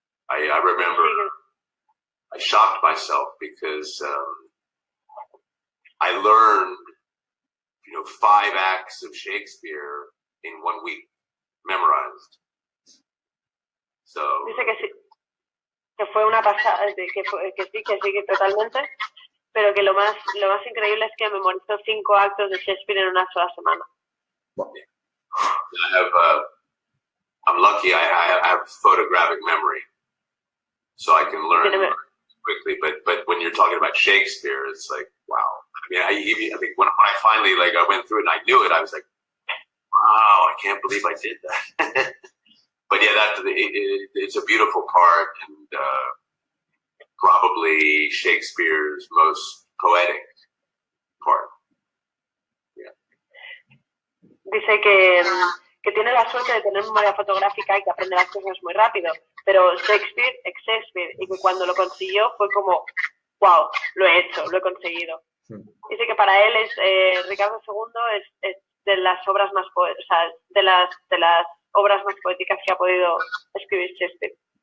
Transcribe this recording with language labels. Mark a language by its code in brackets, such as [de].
[en] I remember I shocked myself because I learned, you know, 5 acts of Shakespeare in 1 week, memorized. So. [es] Dice que sí, que fue una pasada, que sí, totalmente, pero que lo más increíble es que memorizó 5 actos de Shakespeare en una sola semana. [en] Wow. I'm lucky I have photographic memory, so I can learn quickly. But when you're talking about Shakespeare, it's like, wow. I mean, I think when I finally I went through it and I knew it, I was like, wow, I can't believe I did that. But yeah, it's a beautiful part and probably Shakespeare's most poetic part. [es] Dice que tiene la suerte de tener memoria fotográfica y que aprende las cosas muy rápido, pero Shakespeare es Shakespeare y que cuando lo consiguió fue como, wow, lo he hecho, lo he conseguido. Dice que para él Ricardo II es de las obras más de las obras más poéticas que ha podido escribir Shakespeare.